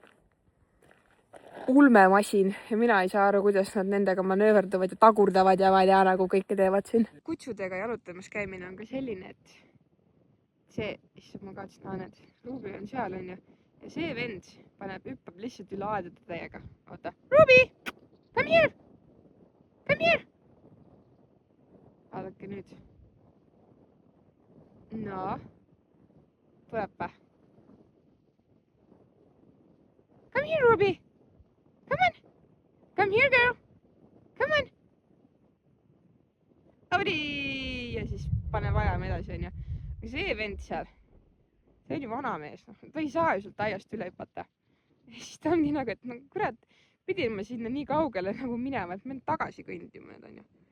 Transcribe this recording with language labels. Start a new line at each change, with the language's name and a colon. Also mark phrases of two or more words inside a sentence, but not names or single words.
Estonian: Ulmemasin ja mina ei saa aru, kuidas nad nendega manööverduvad ja tagurdavad ja vaja nagu kõike teevad siin. Kutsudega jalutamas käimine on ka selline, et see, issand ma kaotsin naaned, Ruby on seal on ju ja see vend hüppab lihtsalt üle aedade täiega. Oota,
English: Ruby, come here, come here.
Estonian: Vaadake nüüd. No, tuleb pä.
English: Come here, Ruby. Come on. Come here, girl. Come on. Audi!
Estonian: Ja siis pane vajame edasi, on ju. See vend seal. see on ju vanamees, noh, ta ei saa ju sealt aiast üle hüpata. Ja siis ta ongi nagu, et no kurat, pidin ma sinna nii kaugele nagu minema, et ma olen tagasi kõndima nüüd, onju.